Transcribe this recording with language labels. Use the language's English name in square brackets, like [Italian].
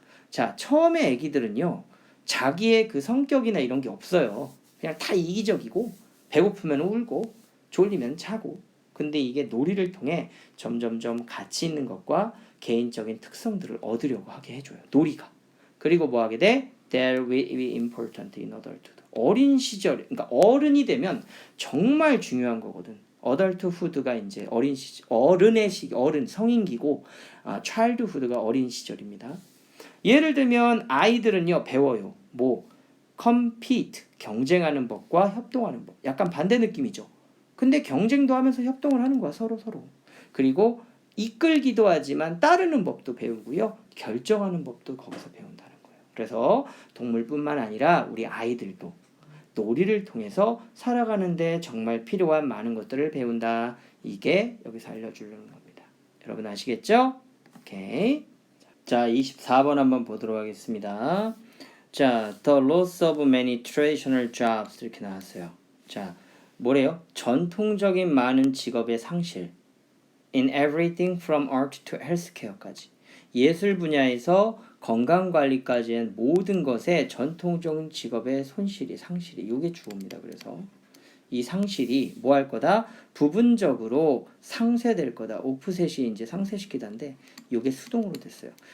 [Korean] 자, 처음에 애기들은요, 자기의 그 성격이나 이런 게 없어요. 그냥 다 이기적이고, 배고프면 울고, 졸리면 자고. 근데 이게 놀이를 통해 점점점 가치 있는 것과 개인적인 특성들을 얻으려고 하게 해줘요. 놀이가. 그리고 뭐 하게 돼? [English] That will be important in adulthood. [Korean] 어린 시절, 그러니까 어른이 되면 정말 중요한 거거든. adulthood가 이제 어린 시절, 어른의 시기, 어른 성인기고, childhood가 어린 시절입니다. 예를 들면 아이들은요 배워요. 뭐 compete 경쟁하는 법과 협동하는 법. 약간 반대 느낌이죠. 근데 경쟁도 하면서 협동을 하는 거야 서로. 그리고 이끌기도 하지만 따르는 법도 배우고요. 결정하는 법도 거기서 배운다는 거예요. 그래서 동물뿐만 아니라 우리 아이들도 놀이를 통해서 살아가는데 정말 필요한 많은 것들을 배운다. 이게 여기서 알려주려는 겁니다. 여러분 아시겠죠? 오케이. 자, 24번 한번 보도록 하겠습니다. [English] 자, the loss of many traditional jobs [Korean] 이렇게 나왔어요. 자, 뭐래요? 전통적인 많은 직업의 상실. [English] In everything from art to healthcare까지. [Korean] 예술 분야에서 건강관리까지의 모든 것에 전통적인 직업의 손실이, 상실이. 이게 주어입니다. 그래서 이 상실이 뭐 할 거다? 부분적으로 상쇄될 거다. 오프셋이 이제 상쇄시키다인데 이게 수동으로 됐어요.